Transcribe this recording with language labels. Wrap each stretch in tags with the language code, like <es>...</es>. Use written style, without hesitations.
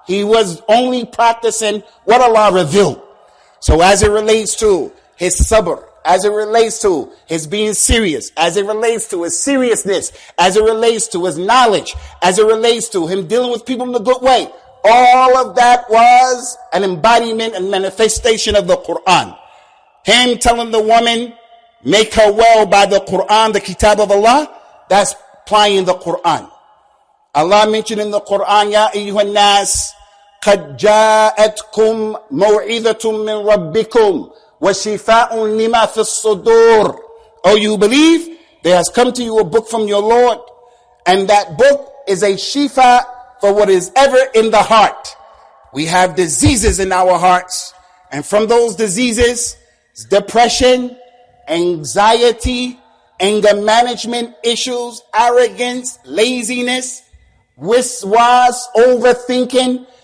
<en>He was only practicing what Allah revealed. So as it relates to his sabr, as it relates to his being serious, as it relates to his seriousness, as it relates to his knowledge, as it relates to him dealing with people in a good way, all of that was an embodiment and manifestation of the Quran. Him telling the woman, make her well by the Quran, the kitab of Allah, that's applying the Quran. Allah mentioned in the Quran,</en> <ar>Ya ayyuhan nas, قَدْ جَاءَتْكُمْ مَوْعِذَةٌ مِّن رَبِّكُمْ وَشِفَاءٌ لِمَا فِي الصُّدُورِ.</ar> <en>Oh, you believe? There has come to you a book from your Lord, and that book is a shifa for what is ever in the heart. We have diseases in our hearts, and from those diseases, depression, anxiety, anger management issues, arrogance, laziness, wiswas, overthinking.</en>